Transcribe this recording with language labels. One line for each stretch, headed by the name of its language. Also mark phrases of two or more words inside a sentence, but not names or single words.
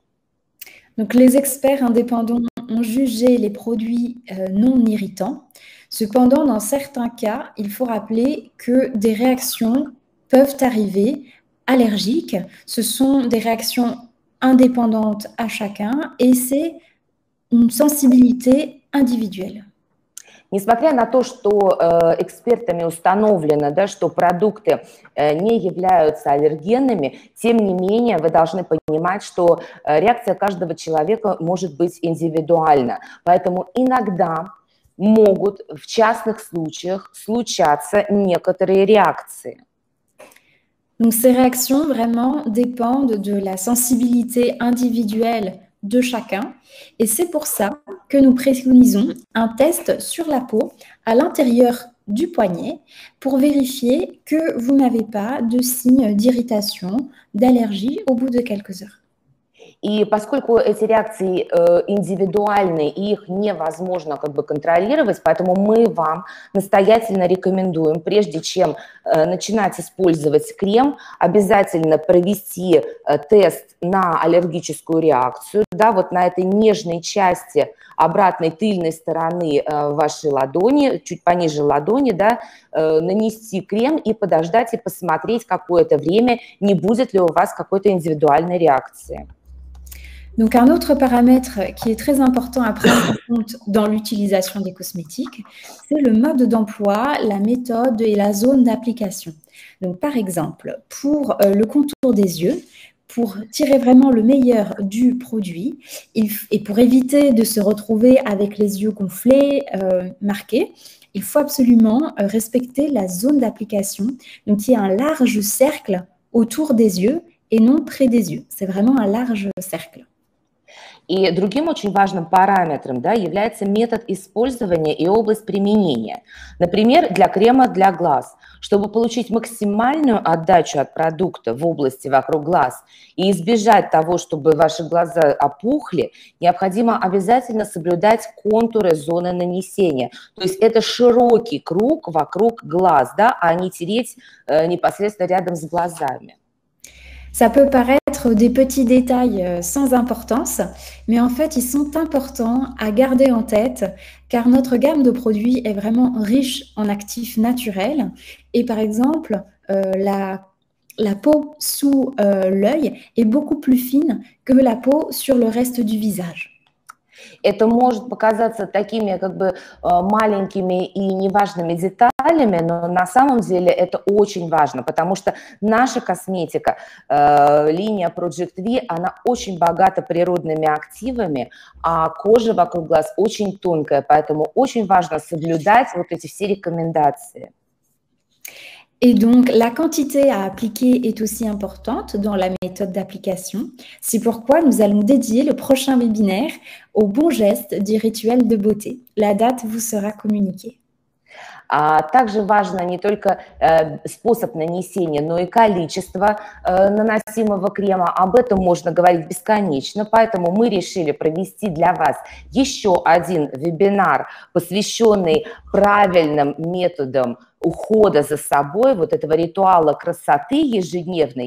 French: Donc, les experts indépendants ont jugé les produits non irritants. Cependant, dans certains cas, il faut rappeler que des réactions peuvent arriver allergiques. Ce sont des réactions indépendantes à chacun et c'est une sensibilité individuelle.
Russian: Несмотря на то, что экспертами установлено, да, что продукты не являются аллергенными, тем не менее вы должны понимать, что реакция каждого человека может быть индивидуальна. Поэтому иногда могут в частных случаях случаться некоторые реакции.
French: Donc, ces réactions vraiment dépendent de la sensibilité individuelle de chacun. Et c'est pour ça que nous préconisons un test sur la peau à l'intérieur du poignet pour vérifier que vous n'avez pas de signes d'irritation, d'allergie au bout de quelques heures.
Russian: И поскольку эти реакции индивидуальны и их невозможно контролировать, поэтому мы вам настоятельно рекомендуем, прежде чем начинать использовать крем, обязательно провести тест на аллергическую реакцию, да, вот на этой нежной части обратной тыльной стороны вашей ладони, чуть пониже ладони, да, нанести крем и подождать и посмотреть какое-то время, не будет ли у вас какой-то индивидуальной реакции.
French: Donc, un autre paramètre qui est très important à prendre en compte dans l'utilisation des cosmétiques, c'est le mode d'emploi, la méthode et la zone d'application. Donc, par exemple, pour le contour des yeux, pour tirer vraiment le meilleur du produit et pour éviter de se retrouver avec les yeux gonflés, marqués, il faut absolument respecter la zone d'application. Donc, il y a un large cercle autour des yeux et non près des yeux. C'est vraiment un large cercle.
Russian: И другим очень важным параметром, да, является метод использования и область применения. Например, для крема для глаз. Чтобы получить максимальную отдачу от продукта в области вокруг глаз и избежать того, чтобы ваши глаза опухли, необходимо обязательно соблюдать контуры зоны нанесения. То есть это широкий круг вокруг глаз, да, а не тереть непосредственно рядом с глазами.
French: Ça peut paraître des petits détails sans importance, mais en fait, ils sont importants à garder en tête car notre gamme de produits est vraiment riche en actifs naturels. Et par exemple, la peau sous l'œil est beaucoup plus fine que la peau sur le reste du visage.
Russian: Это может показаться такими как бы маленькими и неважными деталями, но на самом деле это очень важно, потому что наша косметика, линия Project V, она очень богата природными активами, а кожа вокруг глаз очень тонкая, поэтому очень важно соблюдать вот эти все рекомендации.
French: Et donc, la quantité à appliquer est aussi importante dans la méthode d'application. C'est pourquoi nous allons dédier le prochain webinaire aux bons gestes du rituel de beauté. La date vous sera communiquée.
Russian: Также важно не только способ нанесения, но и количество наносимого крема. Об этом можно говорить бесконечно, поэтому мы решили провести для вас еще один вебинар, посвященный правильным методам ухода за собой, вот этого ритуала красоты ежедневной.